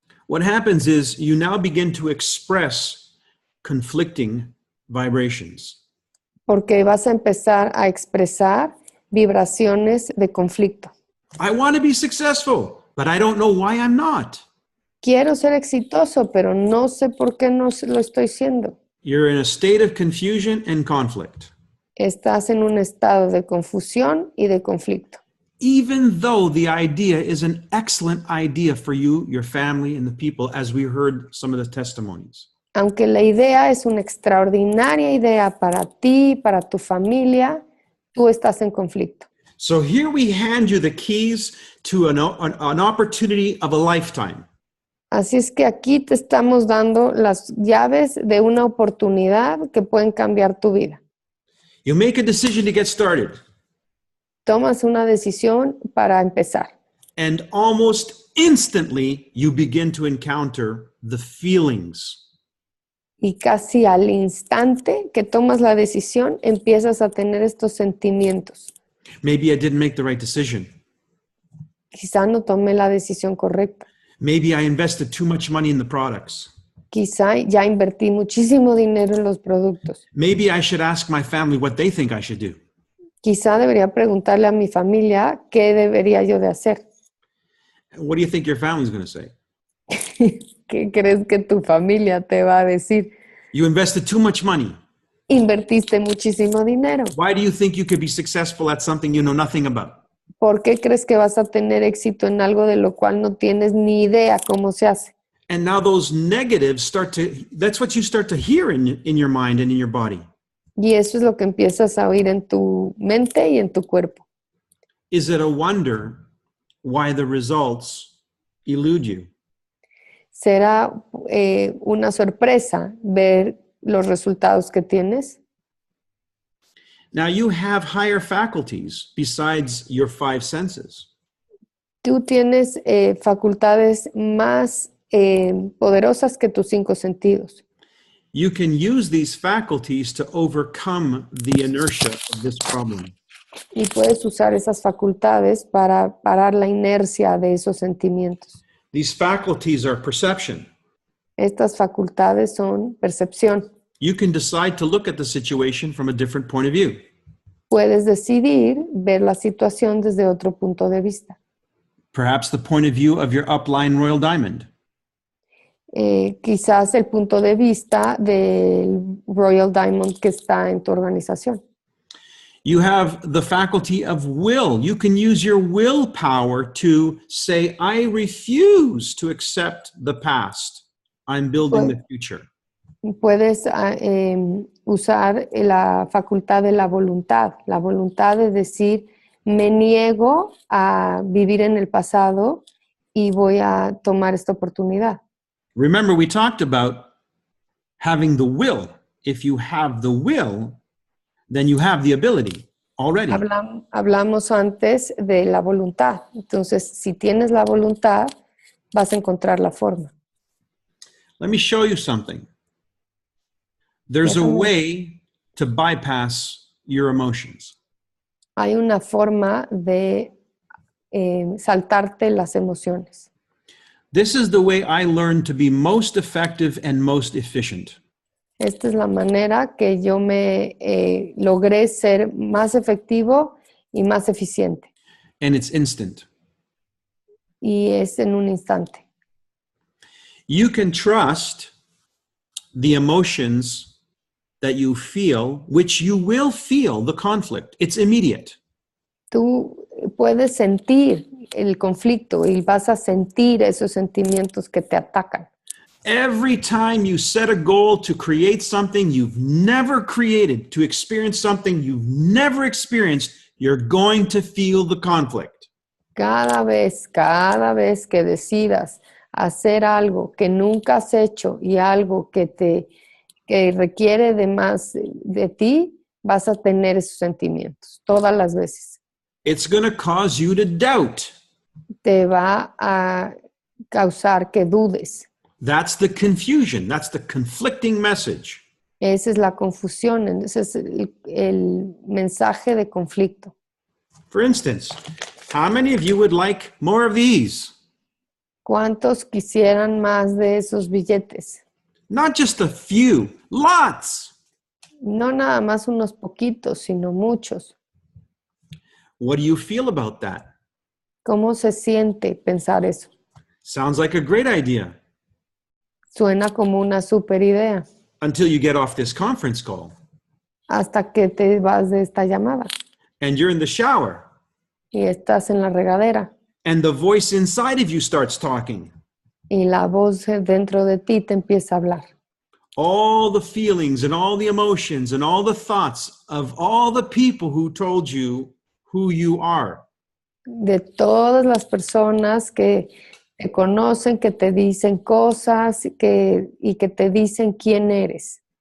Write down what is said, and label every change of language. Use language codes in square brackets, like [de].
[en] What happens is you now begin to express conflicting vibrations. [es] Porque vas a empezar a expresar vibraciones de conflicto. [en] I want to be successful, but I don't know why I'm not. [es] Quiero ser exitoso, pero no sé por qué no lo estoy siendo. [en] You're in a state of confusion and conflict. [es] Estás en un estado de confusión y de conflicto. [en] Even though the idea is an excellent idea for you, your family, and the people, as we heard some of the testimonies. [es] Aunque la idea es una extraordinaria idea para ti, para tu familia, tú estás en conflicto. [en] So here we hand you the keys to an opportunity of a lifetime. [es] Así es que aquí te estamos dando las llaves de una oportunidad que pueden cambiar tu vida. [en] You make a decision to get started, [es] Tomas una decisión para empezar [en] and almost instantly you begin to encounter the feelings. [es] y casi al instante que tomas la decisión empiezas a tener estos sentimientos. [en] Maybe I didn't make the right decision. [es] Quizá no tomé la decisión correcta. [en] Maybe I invested too much money in the products. [es] Quizá ya invertí muchísimo dinero en los productos. [en] Maybe I should ask my family what they think I should do. [es] Quizá debería preguntarle a mi familia qué debería yo de hacer. [en] What do you think your family's going to say? [es] ¿Qué crees que tu familia te va a decir? [en] You invested too much money. [es] Invertiste muchísimo dinero. [en] Why do you think you could be successful at something you know nothing about? [es] ¿Por qué crees que vas a tener éxito en algo de lo cual no tienes ni idea cómo se hace? [en] And now those negatives that's what you start to hear in your mind and in your body. [es] Y eso es lo que empiezas a oír en tu mente y en tu cuerpo. [en] Is it a wonder why the results elude you? [es] ¿Será una sorpresa ver los resultados que tienes? [en] Now you have higher faculties besides your 5 senses. [es] Tú tienes facultades más poderosas que tus 5 sentidos. [en] You can use these faculties to overcome the inertia of this problem. [es] Y puedes usar esas facultades para parar la inercia de esos sentimientos. [en] These faculties are perception. [es] Estas facultades son percepción. [en] You can decide to look at the situation from a different point of view. [es] Puedes decidir ver la situación desde otro punto de vista. [en] Perhaps the point of view of your upline royal diamond. [es] Quizás el punto de vista del Royal Diamond que está en tu organización. [en] You have the faculty of will. You can use your willpower to say, I refuse to accept the past. I'm building the future. [es] Puedes usar la facultad de la voluntad de decir, me niego a vivir en el pasado y voy a tomar esta oportunidad. [en] Remember, we talked about having the will. If you have the will, then you have the ability already. [es] Hablamos antes de la voluntad. Entonces, si tienes la voluntad, vas a encontrar la forma. [en] Let me show you something. There's a way to bypass your emotions. [es] Hay una forma de saltarte las emociones. [en] This is the way I learned to be most effective and most efficient. [es] Esta es la manera que yo me logré ser más efectivo y más eficiente. [en] And it's instant. [es] Y es en un instante. [en] You can trust the emotions that you feel, which you will feel the conflict. It's immediate. [es] Tú puedes sentir el conflicto y vas a sentir esos sentimientos que te atacan. [en] Every time you set a goal to create something you've never created, to experience something you've never experienced, you're going to feel the conflict. [es] Cada vez que decidas hacer algo que nunca has hecho y algo que requiere de más de ti, vas a tener esos sentimientos todas las veces. [en] It's going to cause you to doubt. [es] Te va a causar que dudes. [en] That's the confusion. That's the conflicting message. [es] Esa es la confusión, ese es el mensaje de conflicto. [en] For instance, how many of you would like more of these? [es] ¿Cuántos quisieran más de esos billetes? [en] Not just a few, lots. [es] No nada más unos poquitos, sino muchos. [en] What do you feel about that? [es] ¿Cómo se siente pensar eso? [en] Sounds like a great idea. [es] Suena como una super idea. [en] Until you get off this conference call. [es] Hasta que te vas de esta llamada. [en] And you're in the shower. [es] Y estás en la regadera. [en] And the voice inside of you starts talking. [es] Y la voz dentro de ti te empieza a hablar. [en] All the feelings and all the emotions and all the thoughts of all the people who told you who you are. [es] De todas las personas que te conocen, que te dicen cosas y que te dicen quién eres.